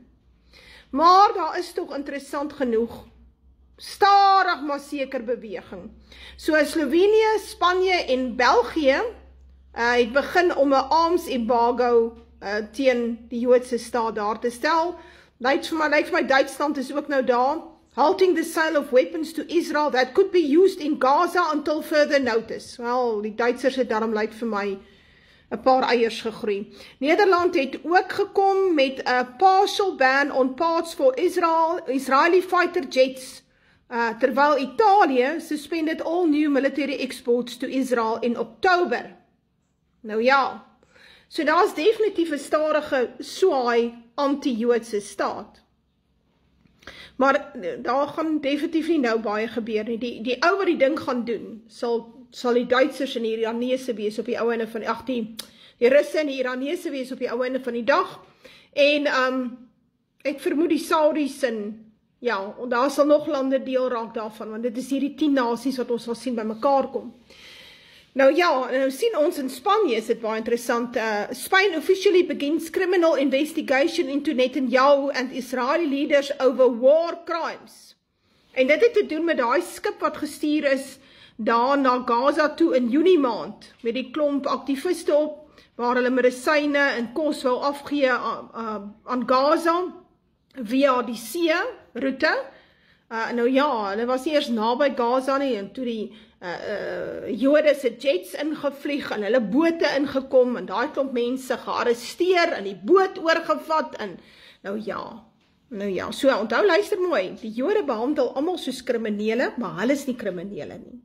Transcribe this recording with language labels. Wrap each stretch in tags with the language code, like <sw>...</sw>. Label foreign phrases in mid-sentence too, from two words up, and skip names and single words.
<af>Maar daar is tog interessant genoeg, stadig maar seker beweging. So Slovenië, Spanje en België het begin om 'n</af> <en>arms embargo</en> <af>teen die Joodse staat daar te stel. Lyk vir my Duitsland is ook nou daar.</af> <en>Halting the sale of weapons to Israel that could be used in Gaza until further notice.</en> <af>Wel, die Duitsers het daarom lyk vir my 'n paar eiers gegroei. Nederland het ook gekom met 'n</af> <en>partial ban on parts for Israeli fighter jets, terwyl Italië suspended all new military exports to Israel in Oktober.</en> <af>Nou ja, so daar is definitief 'n stadige swaai anti-Joodse staat. Maar daar gaan definitief nie nou baie gebeur nie. Die ou wat die ding gaan doen, sal die Duitsers en die Iranese wees op die ou einde van die Russe en die Iranese wees op die ou einde van die dag. En ek vermoed die Saudis en ja, daar sal nog lande deel raak daarvan, want dit is hierdie 10 nasies wat ons sal sien by mekaar kom. Nou ja, nou sien ons in Spanje, is dit baie interessant,</af> <en>Spain officially begins criminal investigation into Netanyahu and Israeli leaders over war crimes.</en> <af>En dit het te doen met daai skip wat gestuur is daar na Gaza toe in Junie maand, met die klomp aktiviste op, waar hulle medisyne en kos wou afgee aan Gaza, via die see-route. Nou ja, hulle was nie eers naby Gaza nie, en toe die Jode se jets ingevlieg en hulle bote ingekom en daai klomp mense gearresteer en die boot oorgevat en nou ja, so onthou luister mooi, die Jode behandel almal soos kriminele, maar hulle is nie kriminele nie.</af>